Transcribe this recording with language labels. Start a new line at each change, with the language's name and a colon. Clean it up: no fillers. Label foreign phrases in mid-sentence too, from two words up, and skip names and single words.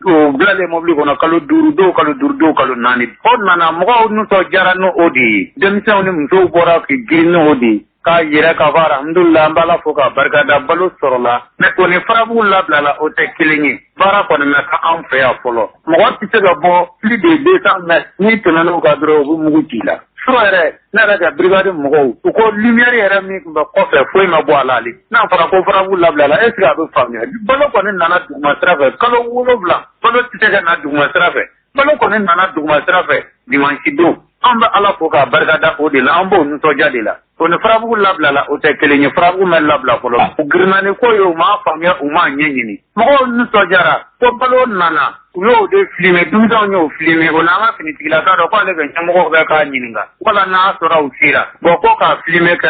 Bambara: O bilalen mobili kɔnɔ kalo 5 dɔw kalo 5 dɔw kalo 4. O nana mɔgɔw nisɔndiyara n'o de ye. Denmisɛnw ni musow bɔra k'i girin n'o de ye. K'a yɛrɛ ka fɔ alhamdulillah an b'Ala fo k'a barikada balo sɔrɔla. Mais o ni farabugu labilala o tɛ kelen ye. Baara kɔni na ka an fɛ yan fɔlɔ. Mɔgɔ tɛ se ka bɔ
French: plus de 200 mètres
Bambara: n'i tɛmɛn'o kan dɔrɔn u bɛ mugu ci la. Sura yɛrɛ ne yɛrɛ ka brigade mɔgɔw u ko lumière yɛrɛ min tun bɛ kɔfɛ foyi ma bɔ a la hali. N'a fɔra ko farabugu labilala
French: est ce que
Bambara: a bɛ faamuya. Balo kɔni nana duguma sira fɛ kalo 7 balo tɛ se ka na duguma sira fɛ. Balo kɔni nana duguma sira fɛ dimanche don. An bɛ Ala fo k'a barikada o de la an b'o nisɔndiya de la. O ni farabugu labilala o tɛ kelen ye farabugu mɛ labila fɔlɔ. U girinna ni ko ye u m'a faamuya u m'a ɲɛɲini. Mɔgɔw nisɔndiyara ko balo nana u y'o de filmer denmisɛnw y'o filmer o n'an ka finitigilaka dɔ k'ale bɛ ɲɛmɔgɔw bɛ k'a ɲininka wala n'a sɔrɔ u sera ko k'a filmer ka